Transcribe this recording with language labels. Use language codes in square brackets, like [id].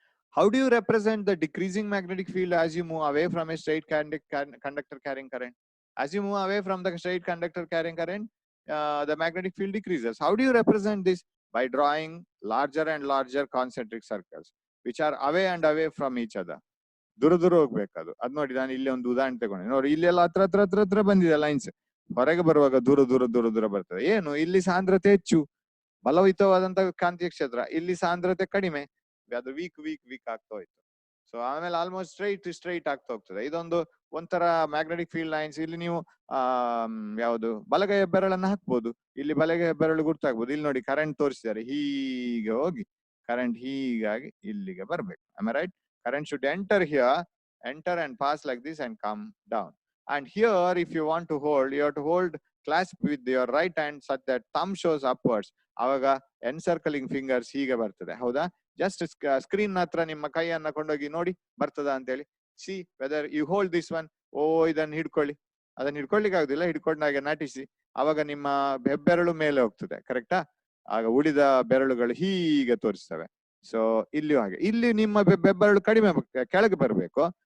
[en] How do you represent the decreasing magnetic field as you move away from a straight conductor carrying current? As you move away from the straight conductor carrying current, the magnetic field decreases. How do you represent this? By drawing larger and larger concentric circles, which are away and away from each other. [kn] ದೂರ ದೂರ ಹೋಗ್ಬೇಕದು. ಅದ್ ನೋಡಿ, ನಾನು ಇಲ್ಲಿ ಒಂದು ಉದಾಹರಣೆ ತಗೊಂಡೆ ನೋಡಿ, ಇಲ್ಲೆಲ್ಲ ಹತ್ರ ಹತ್ರ ಹತ್ರ ಹತ್ರ ಬಂದಿದೆ ಲೈನ್ಸ್, ಹೊರಗೆ ಬರುವಾಗ ದೂರ ದೂರ ದೂರ ದೂರ ಬರ್ತದೆ. ಏನು? ಇಲ್ಲಿ ಸಾಂದ್ರತೆ ಹೆಚ್ಚು, ಬಲಯುತವಾದಂತ ಕಾಂತೀಯ ಕ್ಷೇತ್ರ, ಇಲ್ಲಿ ಸಾಂದ್ರತೆ ಕಡಿಮೆ, ಅದು ವೀಕ್ ವೀಕ್ ವೀಕ್ ಆಗ್ತಾ ಹೋಯ್ತು. ಸೊ ಆಮೇಲೆ ಆಲ್ಮೋಸ್ಟ್ ಸ್ಟ್ರೈಟ್ ಆಗ್ತಾ ಹೋಗ್ತದೆ. ಇದೊಂದು ಒಂಥರ ಮ್ಯಾಗ್ನೆಟಿಕ್ ಫೀಲ್ಡ್ ಲೈನ್ಸ್. ಇಲ್ಲಿ ನೀವು ಯಾವುದು ಬಲಗೈ ಹೆಬ್ಬೆರಳನ್ನ ಹಾಕ್ಬೋದು, ಇಲ್ಲಿ ಬಲಗೈ ಹೆಬ್ಬೆರಳು ಗುರ್ತಾಗ್ಬೋದು. ಇಲ್ಲಿ ನೋಡಿ ಕರೆಂಟ್ ತೋರಿಸಿದ್ದಾರೆ, ಹೀಗೆ ಹೋಗಿ ಕರೆಂಟ್ ಹೀಗಾಗಿ ಇಲ್ಲಿಗೆ ಬರ್ಬೇಕು. [en] am I right? Current should enter here, enter and pass like this and come down. And here, if you want to hold, you have to hold, clasp with your right hand such that thumb shows upwards. [kn] ಅವಾಗ ಎನ್ಸರ್ಕಲಿಂಗ್ fingers ಹೀಗೆ ಬರ್ತದೆ. ಹೌದಾ? Just screen ಹತ್ರ ನಿಮ್ಮ ಕೈಯನ್ನ ಕೊಂಡೋಗಿ ನೋಡಿ ಬರ್ತದ ಅಂತ ಹೇಳಿ. [en] See whether you hold this one. [kn] ಇದನ್ನ ಹಿಡ್ಕೊಳ್ಳಿ, ಅದನ್ನ ಹಿಡ್ಕೊಳ್ಳಿಕ್ಕೆ ಆಗುದಿಲ್ಲ, ಹಿಡ್ಕೊಂಡಾಗೆ ನಟಿಸಿ, ಅವಾಗ ನಿಮ್ಮ ಹೆಬ್ಬೆರಳು ಮೇಲೆ ಹೋಗ್ತದೆ. ಕರೆಕ್ಟಾ? ಆಗ ಉಳಿದ ಬೆರಳುಗಳು ಹೀಗೆ ತೋರಿಸ್ತವೆ. ಸೊ ಇಲ್ಲಿಯೂ ಹಾಗೆ, ಇಲ್ಲಿ ನಿಮ್ಮ ಬೆಬ್ಬೆರಳು ಕಡಿಮೆ ಕೆಳಗೆ ಬರಬೇಕು.